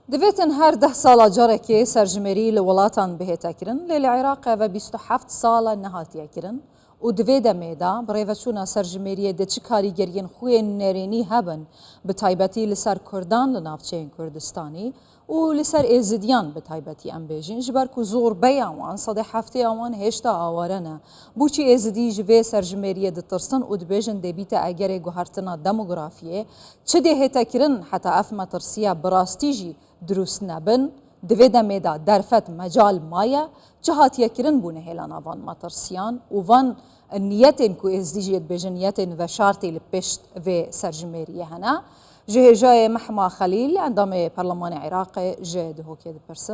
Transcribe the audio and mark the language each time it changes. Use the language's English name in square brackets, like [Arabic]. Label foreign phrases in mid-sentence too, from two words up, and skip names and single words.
[Kurdish] دەبێتن هەر 10 ساڵە جارێکی سەرژمێری لە وڵاتان بهێتەکردن لێ لە عێراقەوە 27 ساڵە نەهاتیەکردن و divê demêda birêveçûna serjimêriyê de çi karîgeriyên xuyên nêrênî hebin bi taybetî li ser Kurdan li navçeyên Kurdistanî û li ser êzidiyan bi taybetî em bêjin ji ber ku zorbeya wan sedê hefteya wan hêşta aware ne. Bûçî êzidî ji vê serjimêriyê ditirsin û dibêjin dêbîte egerê guhertina demografiyê çi dê hêtekirin heta ev metirsiya bi rastî jî درست نبن divê demê da derfet mecal maye çi hatiyekirin bûne hêlana van matirsiyan û van niyetên ku êzidî jê dibêjin niyetên veşartê li pêş vê serjimêriyê hene ji hêjayê Mehma Xelîl endamê Parlemanê Iraqê ji dihokê dipirsim.